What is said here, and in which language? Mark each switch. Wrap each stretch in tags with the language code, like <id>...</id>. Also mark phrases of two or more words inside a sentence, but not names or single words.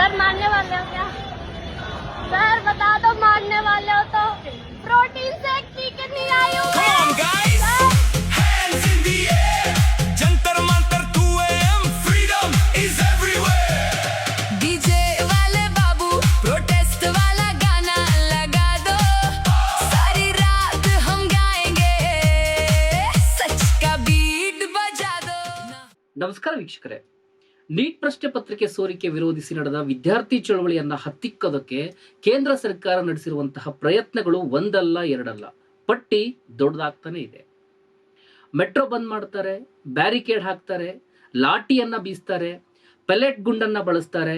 <hi>मारने वाले हो क्या? सर बता दो, मारने वाले हो तो</hi> <en>protein shake</en> <hi>पी के नहीं आई हूँ।</hi> <en>Come on, guys! Hands in the air! Jantar mantar 2 AM, freedom is everywhere!</en> <hi>डीजे वाले बाबू प्रोटेस्ट वाला गाना लगा दो, सारी रात हम गाएंगे, सच का बीट बजा दो।</hi> <kn>ನಮಸ್ಕಾರ ವೀಕ್ಷಕರೇ, ನೀಟ್ ಪ್ರಶ್ನೆ ಪತ್ರಿಕೆ ಸೋರಿಕೆ ವಿರೋಧಿಸಿ ನಡೆದ ವಿದ್ಯಾರ್ಥಿ ಚಳವಳಿಯನ್ನ ಹತ್ತಿಕ್ಕೋದಕ್ಕೆ ಕೇಂದ್ರ ಸರ್ಕಾರ ನಡೆಸಿರುವಂತಹ ಪ್ರಯತ್ನಗಳು ಒಂದಲ್ಲ ಎರಡಲ್ಲ, ಪಟ್ಟಿ ದೊಡ್ಡದಾಗ್ತಾನೆ ಇದೆ. ಮೆಟ್ರೋ ಬಂದ್ ಮಾಡ್ತಾರೆ, ಬ್ಯಾರಿಕೇಡ್ ಹಾಕ್ತಾರೆ, ಲಾಠಿಯನ್ನ ಬೀಸ್ತಾರೆ, ಪೆಲೆಟ್ ಗುಂಡನ್ನ ಬಳಸ್ತಾರೆ.</kn>